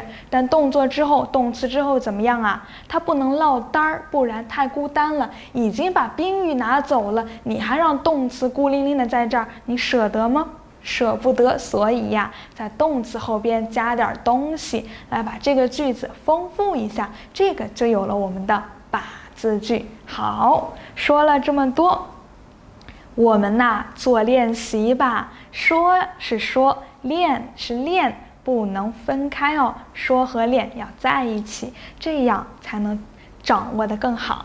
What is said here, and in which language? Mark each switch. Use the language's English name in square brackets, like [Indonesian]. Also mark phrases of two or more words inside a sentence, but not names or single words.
[Chinese] 但動作之後，動詞之後怎麼樣啊？它不能落單兒，不然太孤單了。已經把賓語拿走了，你還讓動詞孤零零的在這兒，你捨得嗎？捨不得。所以呀，在動詞後邊加點東西，來把這個句子豐富一下，這個就有了我們的把字句。好，說了這麼多，我們吶做練習吧。說是說。練是練，不能分開哦。說和練要在一起，這樣才能掌握得更好。